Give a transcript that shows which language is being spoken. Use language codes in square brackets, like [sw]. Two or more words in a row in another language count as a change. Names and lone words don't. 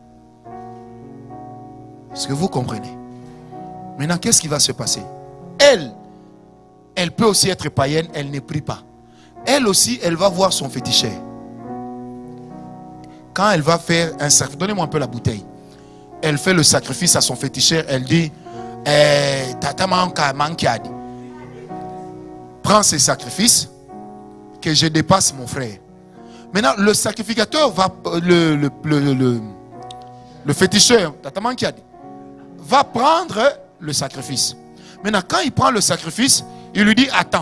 [fr] Est-ce que vous comprenez? Maintenant, qu'est-ce qui va se passer? Elle peut aussi être païenne, elle ne prie pas. Elle aussi, elle va voir son féticheur. Quand elle va faire un sacrifice, donnez-moi un peu la bouteille. Elle fait le sacrifice à son féticheur, elle dit, [kg] Tata manka mankiadi. [fr] Prends ces sacrifices, que je dépasse mon frère. Maintenant, le sacrificateur va, le féticheur, [kg] Tata mankiadi, [fr] va prendre le sacrifice. Maintenant, quand il prend le sacrifice, il lui dit, attends.